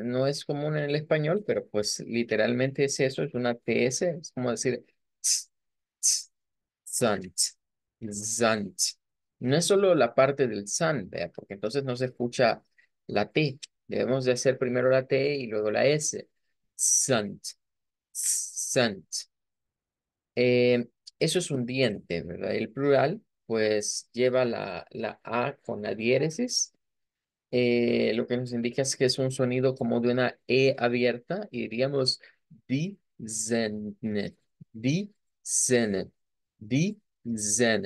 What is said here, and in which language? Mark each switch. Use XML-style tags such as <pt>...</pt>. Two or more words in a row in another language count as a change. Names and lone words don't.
<es>No es común en el español, pero pues literalmente es eso, es una TS, es como decir ts, ts,</es> <de>sant, sant.</de> <es>No es solo la parte del san, ¿vea? Porque entonces no se escucha la T. Debemos de hacer primero la T y luego la S.</es> <de>Sant, sant.</de> <es>Eso es un diente, ¿verdad? El plural, pues lleva la A con la diéresis, lo que nos indica es que es un sonido como de una E abierta y diríamos</es> <de>di zene, di zene, di zene.</de>